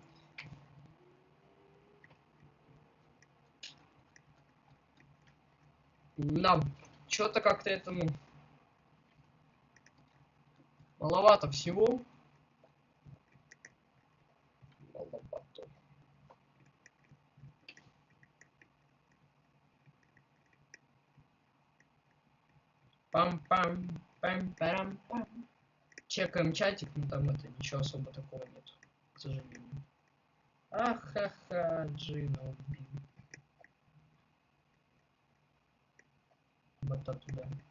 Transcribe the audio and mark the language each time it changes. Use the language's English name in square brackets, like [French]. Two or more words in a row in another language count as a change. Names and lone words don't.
[Russian] Нам что-то как-то этому маловато всего. Маловато. Пам-пам-пам-парам-пам. Чекаем чатик, но там это ничего особо такого нет, к сожалению. Ахаха, Джина убил. Бота туда.